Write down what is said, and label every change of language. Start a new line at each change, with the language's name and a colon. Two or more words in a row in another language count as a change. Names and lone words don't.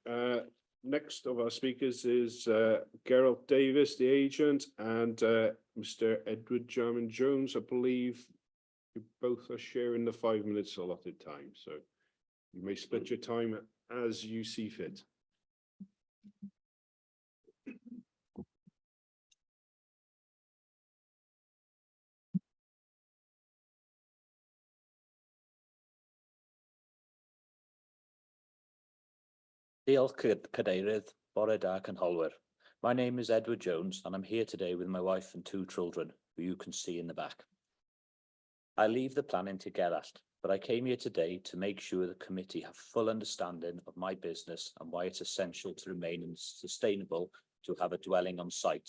English: Next of our speakers is Gerald Davis, the agent, and Mr. Edward Jarman Jones. I believe you both are sharing the 5 minutes allotted time, so you may split your time as you see fit.
Welsh: Diolch Cadeirydd, bore da cynholwyr.
English: My name is Edward Jones and I'm here today with my wife and 2 children, who you can see in the back. I leave the planning to Gerald, but I came here today to make sure the committee have full understanding of my business and why it's essential to remain sustainable to have a dwelling on site.